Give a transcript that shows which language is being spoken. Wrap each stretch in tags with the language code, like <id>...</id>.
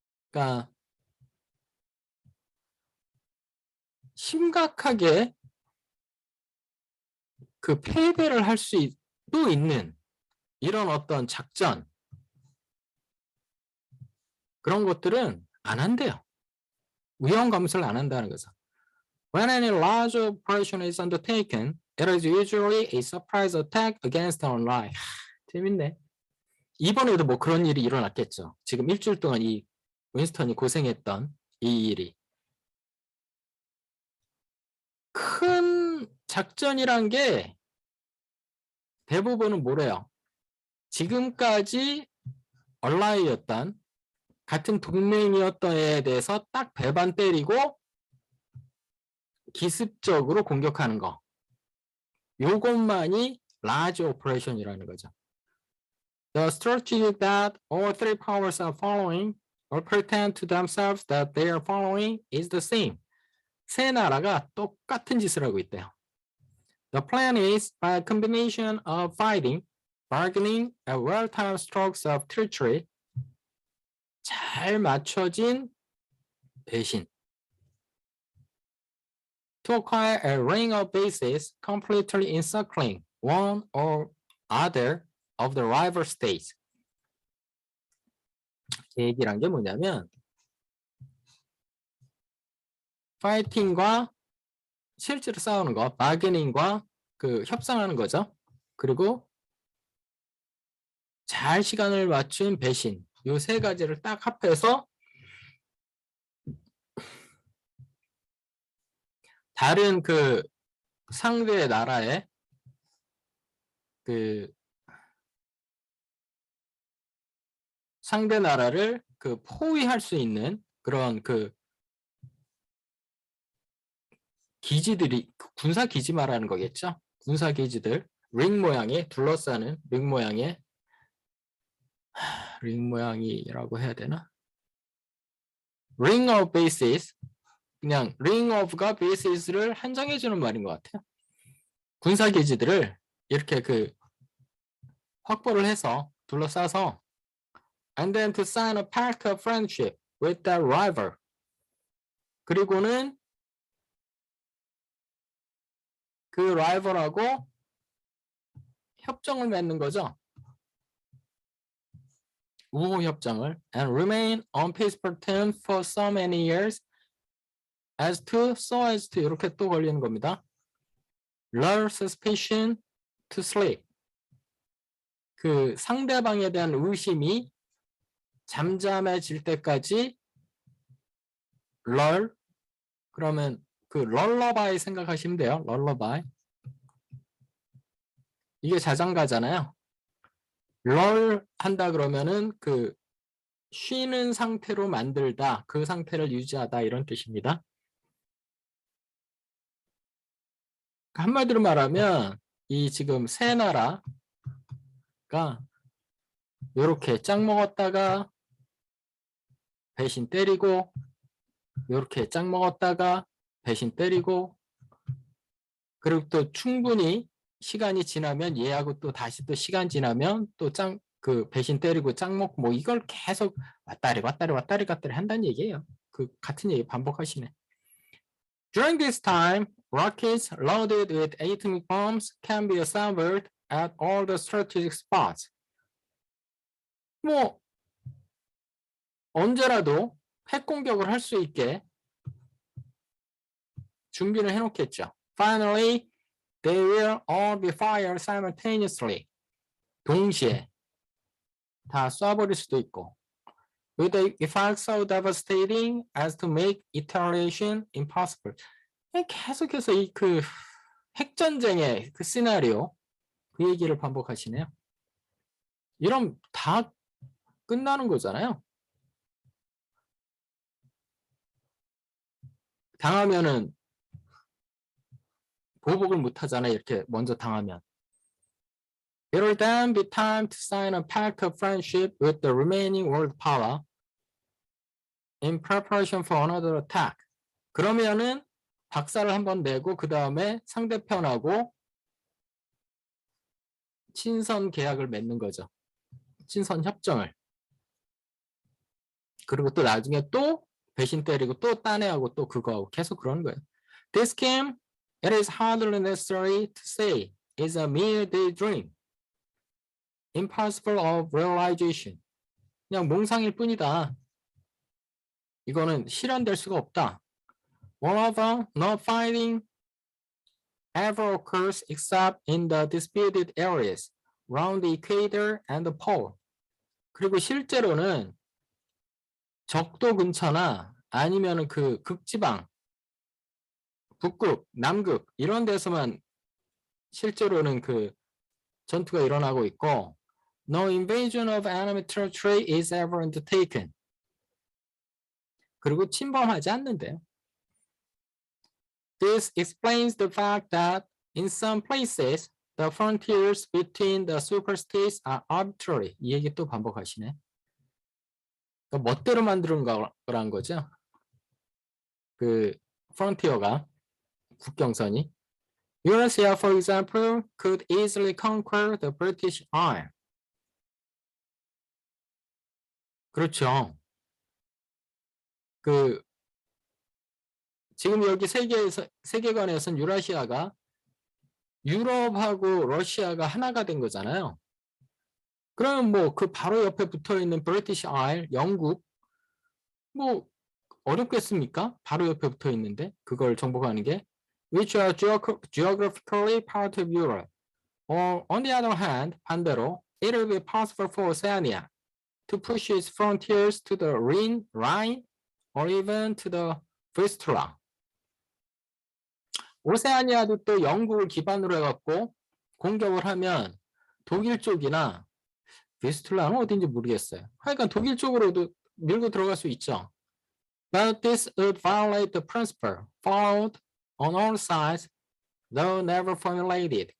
<ko>그러니까 심각하게 그 패배를 할 수도 있는 이런 어떤 작전 그런 것들은 안 한대요. 위험 감수를 안 한다는 거죠.</ko> <en>When any large operation is undertaken, it is usually a surprise attack against our life.</en> <ko>재밌네. 이번에도 뭐 그런 일이 일어났겠죠. 지금 일주일 동안 이 윈스턴이 고생했던 이 일이. 큰 작전이란 게 대부분은 뭐래요? 지금까지 얼라이였던 같은 동맹이었던 애에 대해서 딱 배반 때리고 기습적으로 공격하는 거. 요것만이 large operation이라는 거죠.</ko> <en>The strategy that all three powers are following or pretend to themselves that they are following is the same.</en> <ko>세 나라가 똑같은 짓을 하고 있대요.</ko> <en>The plan is by a combination of fighting, bargaining, and well-timed strokes of treachery.</en> <ko>잘 맞춰진 배신.</ko> <en>To acquire a ring of bases completely encircling one or other of the rival states.</en> <ko>얘기란 게 뭐냐면 파이팅과 실제로 싸우는 거, 바게닝과 그 협상하는 거죠. 그리고 잘 시간을 맞춘 배신. 요 세 가지를 딱 합해서 다른 그 상대 나라의 그 상대 나라를 그 포위할 수 있는 그런 그 기지들이 군사 기지 말하는 거겠죠. 군사 기지들 링 모양의 둘러싸는 링 모양의 링 모양이라고 해야 되나? ring of bases 그냥 ring of가 bases를 한정해 주는 말인 것 같아요. 군사 기지들을 이렇게 그 확보를 해서 둘러싸서</ko> <en>and then to sign a pact of friendship with that rival.</en> <ko>그리고는 그 라이벌하고 협정을 맺는 거죠. 우호 협정을</ko> <en>and remain on peaceful terms for so many years as to</en> <ko>이렇게 또 걸리는 겁니다.</ko> <en>lull suspicion to sleep.</en> <ko>그 상대방에 대한 의심이 잠잠해질 때까지 lull 그러면 그 럴러바이 생각하시면 돼요. 럴러바이. 이게 자장가잖아요. 럴 한다 그러면은 그 쉬는 상태로 만들다, 그 상태를 유지하다 이런 뜻입니다. 한마디로 말하면 이 지금 세 나라가 이렇게 짝 먹었다가 배신 때리고 이렇게 짝 먹었다가 배신 때리고 그리고 또 충분히 시간이 지나면 얘하고 또 다시 또 시간 지나면 또 그 배신 때리고 짱 먹고 뭐 이걸 계속 왔다리 갔다리 한다는 얘기예요. 그 같은 얘기 반복하시네.</ko> <en>During this time, rockets loaded with atomic bombs can be assembled at all the strategic spots.</en> <ko>뭐 언제라도 핵 공격을 할 수 있게 준비를 해놓겠죠.</ko> <en>Finally, they will all be fired simultaneously.</en> <ko>동시에 다 쏴버릴 수도 있고.</ko> <en>With the effect so devastating as to make retaliation impossible.</en> <ko>계속해서 이 그 핵전쟁의 그 시나리오 그 얘기를 반복하시네요. 이러면 다 끝나는 거잖아요. 당하면은 보복을 못 하잖아요. 이렇게 먼저 당하면.</ko> <en>It will then be time to sign a pact of friendship with the remaining world power in preparation for another attack.</en> <ko>그러면은 박살을 한번 내고 그 다음에 상대편하고 친선 계약을 맺는 거죠. 친선 협정을. 그리고 또 나중에 또 배신 때리고 또 딴 애하고 또 그거하고 계속 그러는 거예요.</ko> <en>This game, it is hardly necessary to say, is a mere daydream. Impossible of realization.</en> <ko>그냥 몽상일 뿐이다. 이거는 실현될 수가 없다.</ko> <en>Moreover, no fighting ever occurs except in the disputed areas around the equator and the pole.</en> <ko>그리고 실제로는 적도 근처나 아니면은 그 극지방, 북극, 남극 이런 데서만 실제로는 그 전투가 일어나고 있고</ko> <en>No invasion of enemy territory is ever undertaken.</en> <ko>그리고 침범하지 않는데요.</ko> <en>This explains the fact that in some places the frontiers between the superstates are arbitrary.</en> <ko>이 얘기 또 반복하시네. 그러니까 멋대로 만드는 거란 거죠. 그 frontier가 국경선이.</ko> <en>Eurasia, for example, could easily conquer the British Isle.</en> <ko>그렇죠. 그 지금 여기 세계관에서는 유라시아가 유럽하고 러시아가 하나가 된 거잖아요. 그러면 뭐 그 바로 옆에 붙어 있는 브리티시 아일, 영국 뭐 어렵겠습니까? 바로 옆에 붙어 있는데 그걸 정복하는 게</ko> <en>which are geographically part of Europe. Or on the other hand,</en> <ko>반대로</ko> <en>it will be possible for Oceania to push its frontiers to the Rhine or even to the Vistula.</en> <ko>오세아니아도 또 영국을 기반으로 해갖고 공격을 하면 독일 쪽이나 비스툴라는 어딘지 모르겠어요. 하여간 독일 쪽으로도 밀고 들어갈 수 있죠.</ko> <en>But this would violate the principle followed on all sides, though never formulated.</en>